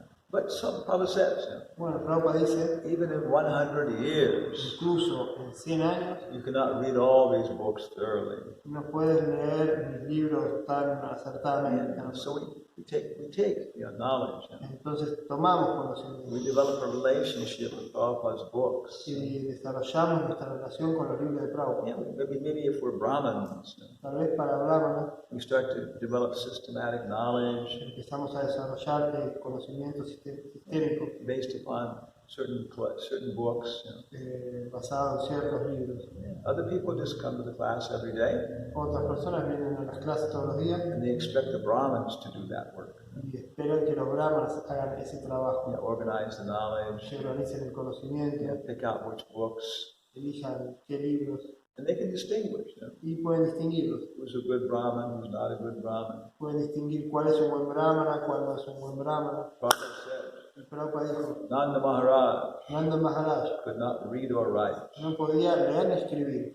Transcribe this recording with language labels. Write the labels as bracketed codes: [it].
[en] But some Prabhupada says, [es] Bueno, Prabhupada dice, [en] even in 100 years, [es] incluso en 100 años, [en] you cannot read all these books thoroughly. [es] no puedes leer mis libros tan acertadamente. [en] And so we take knowledge. [es] Entonces tomamos conocimiento [en] We develop a relationship with Prabhupada's books. [es] y desarrollamos nuestra relación con los libros de Prabhupada. [en] Yeah, maybe if we're Brahmins, [es] Tal vez para Brahmana [en] we start to develop systematic knowledge [es] empezamos a desarrollar conocimiento sistémico [en] based upon certain books. [es] basado en ciertos libros. [en] Other people just come to the class every day [es] Otras personas vienen a las clases todos los días [en] and they expect the Brahmins to do that work. [es] y esperan que los brahmanas hagan ese trabajo, [en] Organize the knowledge, [es] que organicen el conocimiento, [en] pick out which books, [es] elijan qué libros [en] and they can distinguish [es] y pueden distinguirlos. [en] who's a good Brahmin, who's not a good Brahmin. [es] Pueden distinguir cuál es un buen brahmana, cuál no es un buen brahmana. [en] Prabhupada said, [es] El Prabhupada dijo, [en] Nanda Maharaj [es] Nanda Maharaj [en] could not read or write. [es] no podía leer ni escribir.